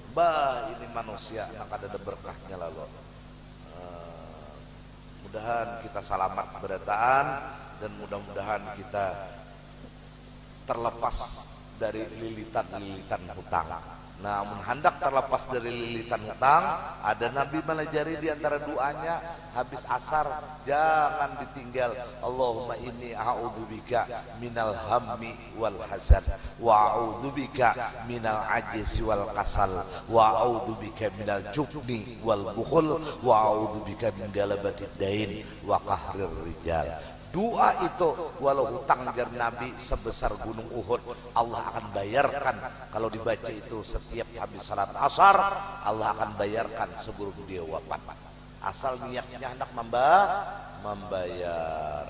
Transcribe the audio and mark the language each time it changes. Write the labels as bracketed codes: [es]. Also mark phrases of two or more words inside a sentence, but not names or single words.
[bjn] Ini manusia yang ada berkahnya lalu. Mudahan kita selamat berataan, dan mudah-mudahan kita terlepas dari lilitan-lilitan hutang. Namun hendak terlepas dari lilitan hutang, ada Nabi melajari di antara doanya habis asar, jangan ditinggal. [ar] اللهم إني أعوذ بك من الهم والحزن، وأعوذ بك من العجز والكسل، وأعوذ بك من الجبن والبخل، وأعوذ بك من غلبة الدين وقهر الرجال. [bjn] Doa itu walau hutang jar Nabi sebesar gunung Uhud, Allah akan bayarkan. [id] Kalau dibaca itu setiap habis salat asar, Allah akan bayarkan sebelum dia wafat. Asal niatnya hendak membayar.